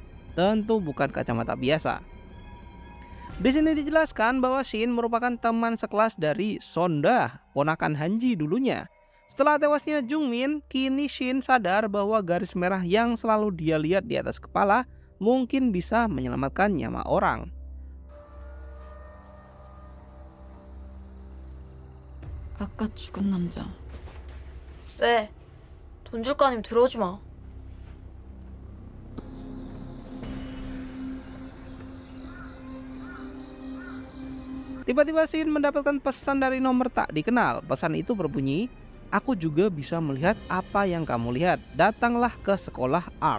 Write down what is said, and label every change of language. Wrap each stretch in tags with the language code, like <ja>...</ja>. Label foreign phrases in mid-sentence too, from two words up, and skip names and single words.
<id>Tentu bukan kacamata biasa. Di sini dijelaskan bahwa Shin merupakan teman sekelas dari Sonda, ponakan Hanji dulunya. Setelah tewasnya Jung Min, kini Shin sadar bahwa garis merah yang selalu dia lihat di atas kepala mungkin bisa menyelamatkan nyawa orang.</id> <ko>아까 죽은 남자. 왜? 돈 줄 거 아니면 들어오지 마.</ko> <id>Tiba-tiba Shin mendapatkan pesan dari nomor tak dikenal. Pesan itu berbunyi, "Aku juga bisa melihat apa yang kamu lihat. Datanglah ke sekolah art."</id>